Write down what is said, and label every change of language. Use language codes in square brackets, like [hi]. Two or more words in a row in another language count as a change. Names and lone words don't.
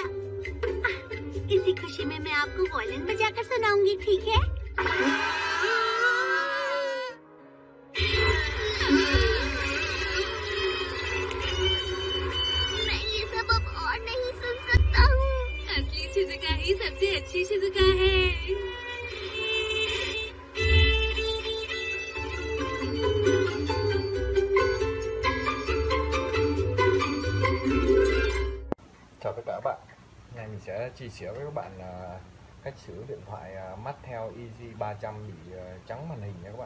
[hi] इसी खुशी में मैं आपको वॉयलिन बजाकर सुनाऊंगी, ठीक है? मैं ये सब अब और नहीं सुन सकता हूँ। असली शिजुका ही सबसे अच्छी शिजुका है। [vi] Chào tất cả các bạn. Hôm nay mình sẽ chia sẻ với các bạn là cách sửa điện thoại Mattel Easy 300 bị trắng màn hình nha các bạn.